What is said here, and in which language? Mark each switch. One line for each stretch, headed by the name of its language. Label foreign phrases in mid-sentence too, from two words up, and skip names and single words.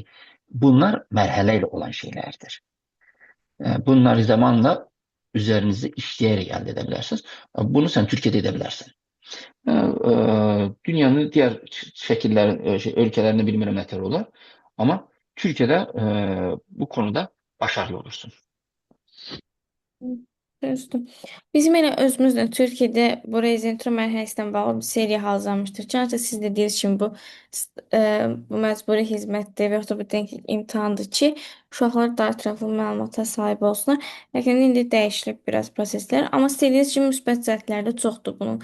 Turkish: Bunlar merhaleyle olan şeylerdir. Bunları zamanla üzerinizde işleyerek elde edebilirsiniz. Bunu sen Türkiye'de edebilirsin. Dünyanın diğer ülkelerinde bilmiyorum ne kadar olur. Ama Türkiye'de bu konuda başarılı olursun.
Azerbaijani: Düzdür. Bizim elə özümüzlə Türkiyədə bu rezidentura mərhələsindən bağlı bir seriya hazırlamışdıq. Çənəcə siz də dediniz kimi bu məcburi xidmətdir və yaxud da bu denklik imtahandır ki, uşaqlar daha ətraflı məlumata sahib olsunlar. Lakin indi dəyişilib biraz proseslər, amma istədiyiniz kimi müsbət cəhətləri də çoxdur bunun.